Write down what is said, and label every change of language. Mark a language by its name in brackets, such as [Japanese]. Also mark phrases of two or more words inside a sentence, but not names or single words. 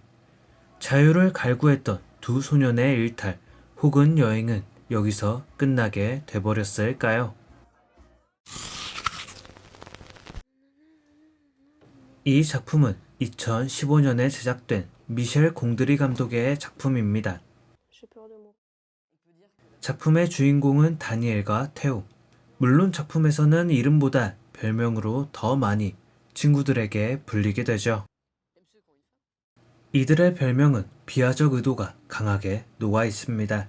[Korean] 자유를 갈구했던 두 소년의 일탈 혹은 여행은 여기서 끝나게 돼버렸을까요? 이 작품은 2015년에 제작된 미셸 공드리 감독의 작품입니다. [French] J'ai peur de moi. [Korean] 작품의 주인공은 다니엘과 테오. 물론 작품에서는 이름보다 별명으로 더 많이 친구들에게 불리게 되죠. 이들의 별명은 비하적 의도가 강하게 녹아 있습니다.